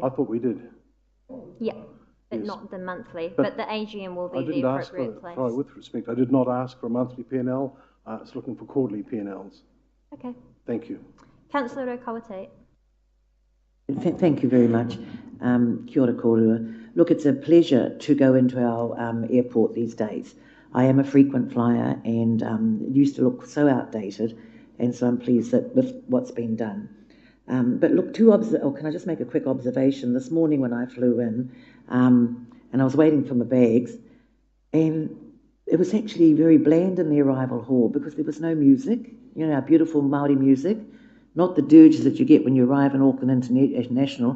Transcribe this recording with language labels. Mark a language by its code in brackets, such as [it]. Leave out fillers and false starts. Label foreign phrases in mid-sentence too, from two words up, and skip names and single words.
[en] I thought we did. Yeah, but Yes. not the monthly. But the AGM will be the appropriate place. Sorry, with respect, I did not ask for a monthly P&L. I was looking for quarterly P&Ls. Okay. Thank you. Councillor Okawate. Thank you very much. [mi] Kia ora kōrua. [en] Look, it's a pleasure to go into our airport these days. I am a frequent flyer and it used to look so outdated, and so I'm pleased that with what's been done. But look, can I just make a quick observation? This morning when I flew in, and I was waiting for my bags, and it was actually very bland in the arrival hall because there was no music, you know, our beautiful Māori music, not the dirges that you get when you arrive in Auckland International.